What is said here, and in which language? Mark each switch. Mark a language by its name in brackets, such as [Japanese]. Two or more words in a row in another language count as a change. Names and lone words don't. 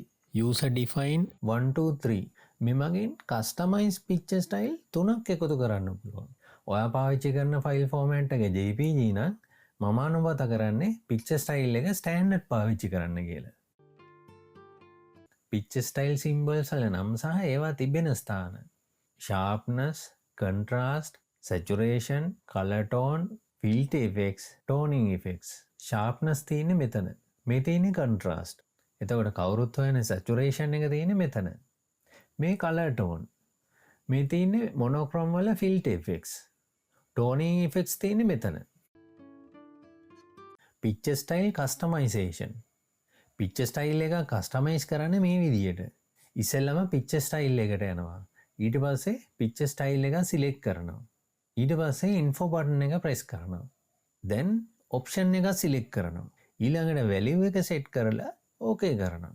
[English] user define [Sinhala] 1 2 3 මෙමගින් [English] customize picture style [Sinhala] 3ක් එකතු කරන්න පුළුවන්. ඔයා පාවිච්චි කරන [English] file format [Sinhala] එක JPG නම් මම අනුමත කරන්නේ [English] picture style [Sinhala] එක standard පාවිච්චි කරන්න කියලා. [English] picture style symbols [Sinhala] වල නම් සහ ඒවා තිබෙන ස්ථාන [English] sharpness, contrast, saturation, color tone, filter effects, toning effects. [Sinhala] sharpness තියෙන්නේ මෙතන. මේ තියෙන්නේ contrast. එතකොට කවුරුත් හොයන saturation එක තියෙන්නේ මෙතන. මේ [English] color tone. [Sinhala] මේ තියෙන්නේ monochrome වල [English] filter effects. toning effects [Sinhala] තියෙන්නේ මෙතන. [English] picture style customization. picture style [Sinhala] එක customize කරන්න මේ විදියට. ඉස්සෙල්ලම [English] picture style [Sinhala] එකට යනවා. ඊට පස්සේ [English] picture style [Sinhala] එක select කරනවා. ඊට පස්සේ [English] info button [Sinhala] එක press කරනවා. [English] then option [Sinhala] එක select කරනවා. ඊළඟට value එක set කරලා okay කරනවා.